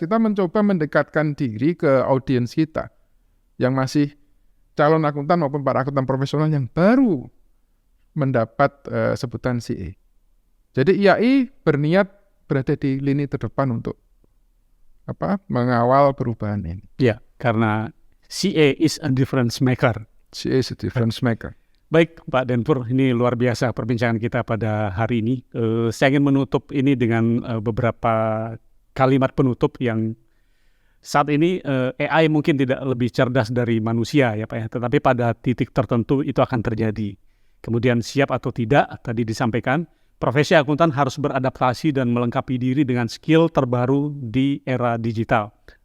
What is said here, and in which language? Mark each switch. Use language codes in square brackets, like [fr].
[id] Kita mencoba mendekatkan diri ke audiens kita yang masih calon akuntan maupun para akuntan profesional yang baru mendapat sebutan CA. Jadi IAI berniat berada di lini terdepan untuk mengawal perubahan ini. Ya, karena [en] CA is a difference maker. CA is a difference maker. [id] Baik Pak Denpur, ini luar biasa perbincangan kita pada hari ini. Saya ingin menutup ini dengan beberapa kalimat penutup yang saat ini AI mungkin tidak lebih cerdas dari manusia ya Pak ya, tetapi pada titik tertentu itu akan terjadi. Kemudian siap atau tidak, tadi disampaikan, profesi akuntan harus beradaptasi dan melengkapi diri dengan skill terbaru di era digital.